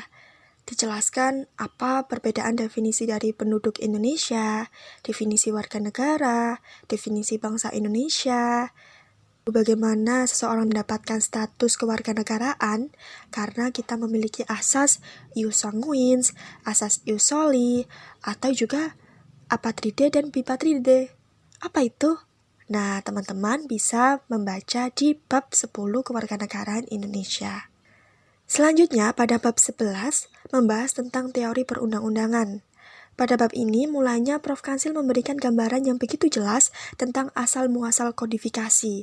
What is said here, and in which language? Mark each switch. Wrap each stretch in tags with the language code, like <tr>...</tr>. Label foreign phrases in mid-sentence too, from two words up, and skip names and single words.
<id>Dijelaskan apa perbedaan definisi dari penduduk Indonesia, definisi warga negara, definisi bangsa Indonesia, bagaimana seseorang mendapatkan status kewarganegaraan karena kita memiliki asas</id> <la>ius sanguinis,</la> <id>asas</id> <la>ius soli,</la> <id>atau juga apatride dan bipatride. Apa itu? Nah, teman-teman bisa membaca di bab 10 kewarganegaraan Indonesia. Selanjutnya, pada bab 11, membahas tentang teori perundang-undangan. Pada bab ini, mulanya Prof. Kansil memberikan gambaran yang begitu jelas tentang asal-muasal kodifikasi.</id>